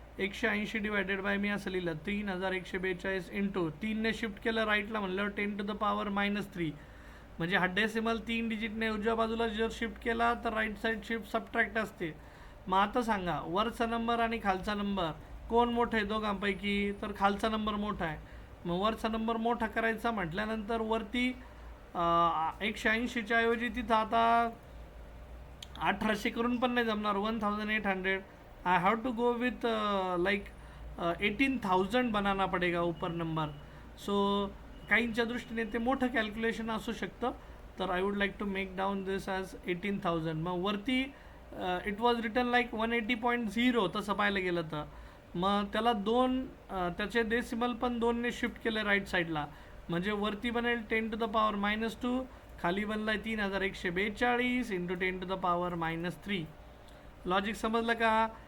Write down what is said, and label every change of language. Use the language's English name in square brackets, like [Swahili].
[Marathi] 180 divided by मी असं लिहिलं 3142 into 3ने shift केलं राईटला म्हणलं 10⁻³ म्हणजे हा डेसिमल 3 डिजिटने उजव्या बाजूला जर शिफ्ट केला तर राईट साईड शिफ्ट सबट्रॅक्ट असते. मग आता सांगा वरचा नंबर आणि खालचा नंबर कोण मोठं आहे दोघांपैकी, तर खालचा नंबर मोठा आहे. मग वरचा नंबर मोठा करायचा म्हटल्यानंतर वरती 180च्या ऐवजी तिथं आता 1800 करून पण नाही जमणार. [English] 1800 I have to go with like 18,000 [Hindi] बनाना पडेगा ऊपर नंबर. [Marathi] सो काहींच्या दृष्टीने ते मोठं कॅल्क्युलेशन असू शकतं. [English] तर I would like to make down this as 18,000. [Marathi] मग वरती [English] it was written like 180.0 [Marathi] तसं पाहायला गेलं तर. मग त्याला त्याचे डेसिमल पण 2ने शिफ्ट केले राईट साईडला म्हणजे वरती बनेल 10⁻², खाली बनलाय 3142 इंटू 10⁻³ लॉजिक समजलं का.